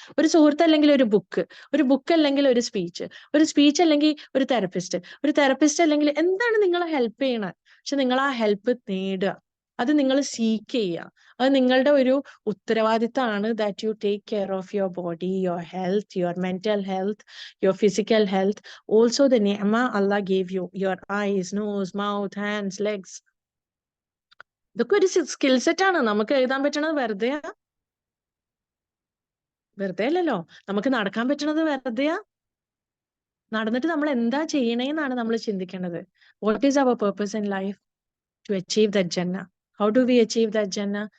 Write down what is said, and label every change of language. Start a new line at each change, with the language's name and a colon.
Malayalam: ഒരു സുഹൃത്ത് അല്ലെങ്കിൽ ഒരു ബുക്ക് അല്ലെങ്കിൽ ഒരു സ്പീച്ച് അല്ലെങ്കിൽ ഒരു തെറപ്പിസ്റ്റ് അല്ലെങ്കിൽ എന്താണ് നിങ്ങളെ ഹെൽപ്പ് ചെയ്യണത്. പക്ഷെ നിങ്ങൾ ആ ഹെൽപ്പ് നേടുക, അത് നിങ്ങൾ സീക്ക് ചെയ്യുക. അത് നിങ്ങളുടെ ഒരു ഉത്തരവാദിത്തമാണ്.
English: That you take care of your body, your health, your mental health, your physical health. Also the നിയമ Allah gave you, your eyes, nose, mouth, hands, legs.
Malayalam: ഇതൊക്കെ ഒരു സ്കിൽ സെറ്റ് ആണ്. നമുക്ക് എഴുതാൻ പറ്റണത് വെറുതെ അല്ലല്ലോ. നമുക്ക് നടക്കാൻ പറ്റണത് വെറുതെയാ? നടന്നിട്ട് നമ്മൾ എന്താ ചെയ്യണേന്നാണ് നമ്മൾ ചിന്തിക്കേണ്ടത്.
English: What is our purpose in life? To achieve that ജന്ന. How do we achieve that ജന്ന?